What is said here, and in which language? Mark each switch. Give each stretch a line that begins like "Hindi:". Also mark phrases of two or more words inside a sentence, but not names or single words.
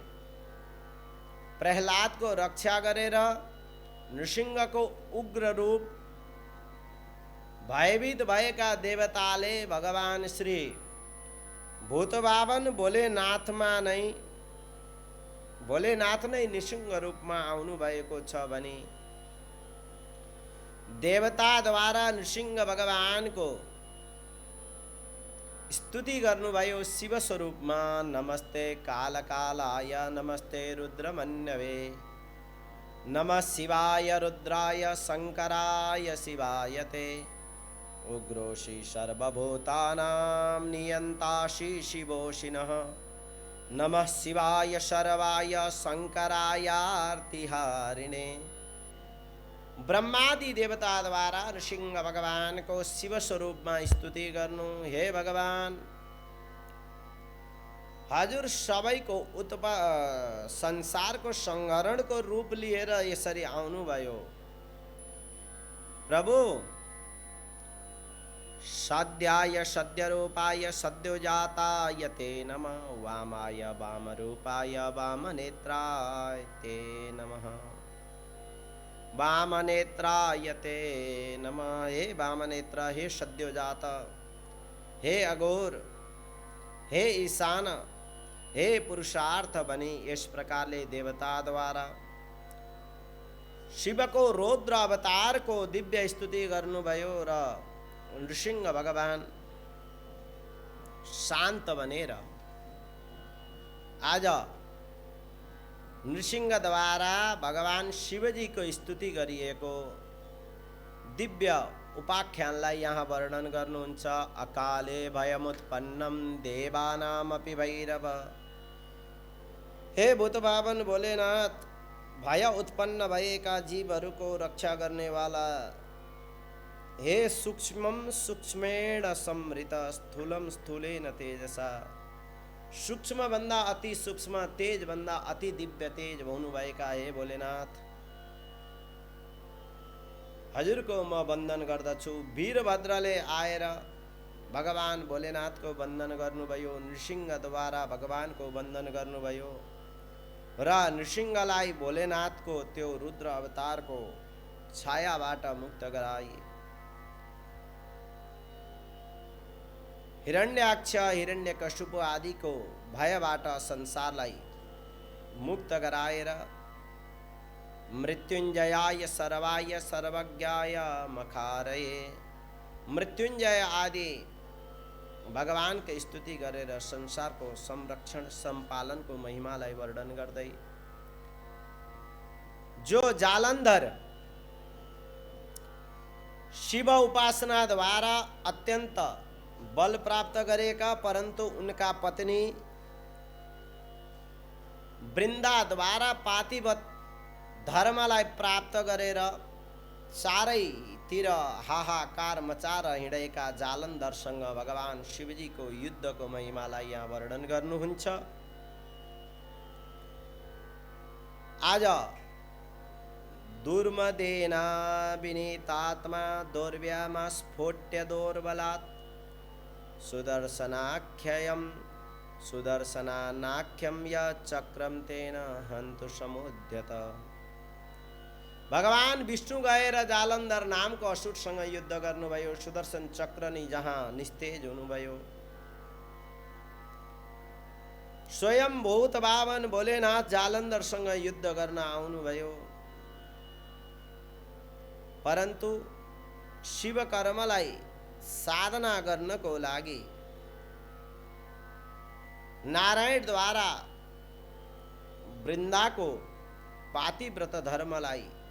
Nepali: प्रहलादको रक्षा गरेर नृसिंहको उग्र रूप भयभीत भएका देवताले भगवान श्री भूतभावन भोलेनाथ नै नृसिंह रूपमा आउनु भएको छ भने देवताद्वारा नृसिंह भगवानको स्तुति गर्नुभयो शिव स्वरूपमा।
Sanskrit: नमस्ते कालकालाय नमस्ते रुद्रमन्यवे नमः शिवाय रुद्राय शंकराय शिवाय ते उग्रोषि सर्वभूतानां नियन्तासि शिवोषिनः नमः शिवाय शर्वाय शंकरायार्तिहारिणे।
Nepali: ब्रह्मादि देवता द्वारा नृसिंह भगवान को शिव स्वरूप में स्तुति गर्नु। हे भगवान, हजुर सबैको संसार को संहरण को रूप लिएर यसरी आउनु भयो। प्रभु,
Sanskrit: सद्याय सद्यरूपाय सद्योजाताय ते नमः, वामाय वामरूपाय वामनेत्राय ते नमः, वामनेत्राय ते नमः।
Nepali: हे वामनेत्र, हे सद्योजात, हे अघोर, हे ईशान, हे पुरुषार्थ बनी, इस प्रकारले देवता द्वारा शिव को रौद्र अवतार को दिव्य स्तुति गर्नुभयो र नृसिंह भगवान शांत बनेर आज नृसिंह द्वारा भगवान शिवजी को स्तुति गरिएको दिव्य उपाख्यानलाई यहाँ वर्णन गर्नुहुन्छ।
Sanskrit: अकाले भयमुत्पन्नम देवानामपि भैरव।
Nepali: हे भूतभावन भोलेनाथ, भय उत्पन्न भएका जीवहरूको रक्षा गर्ने वाला, हे
Sanskrit: सूक्ष्मम सूक्ष्मेण संवृत स्थूलम स्थूलेन तेजसा,
Nepali: सूक्ष्म भन्दा अति सूक्ष्म, तेज भन्दा अति दिव्य तेज हुनुभएका हे भोलेनाथ, हजुरको म वन्दन गर्दछु। वीरभद्रले आएर भगवान भोलेनाथको वन्दन गर्नुभयो, नृसिंहद्वारा भगवानको वन्दन गर्नुभयो र नृसिंहलाई भोलेनाथको त्यो रुद्र अवतारको छायाबाट मुक्त गराए। हिरण्याक्ष, हिरण्यकशिपु आदि को भयबाट संसारलाई मुक्त गराएर
Sanskrit: मृत्युंजयाय सर्वाय सर्वज्ञाय मखारये,
Nepali: मृत्युंजय आदि भगवान के स्तुति गरेर संसार को संरक्षण संपालन को महिमालाई वर्णन गर्दै, जो जालंधर शिव उपासना द्वारा अत्यंत बल प्राप्त गरेका, परंतु उनका पत्नी वृंदा द्वारा पातिवत धर्मलाई प्राप्त गरेर चारैतिर हाहाकार मचाएर हिँडेका जालन्धरसँग भगवान शिवजी को युद्ध को महिमालाई यहाँ वर्णन गर्नुहुन्छ।
Sanskrit: आज दुर्मदेना विनीतात्मा दौर्व्यामा स्फोट्य दौर्बलात् सुदर्शनाख्ययम सुदर्शनानाख्यम य चक्रम तेन हन्तु समुद्यत।
Nepali: भगवान विष्णु गएर जालन्धर नाम को असुरसँग युद्ध गर्नुभयो। सुदर्शन चक्र नि जहाँ निस्तेज हुनुभयो। स्वयं भूतभावन भोलेनाथ जालन्धरसँग युद्ध गर्न आउनुभयो परन्तु शिव कर्मलाई साधना गर्नको लागि नारायणद्वारा वृन्दाको पातिव्रत धर्मलाई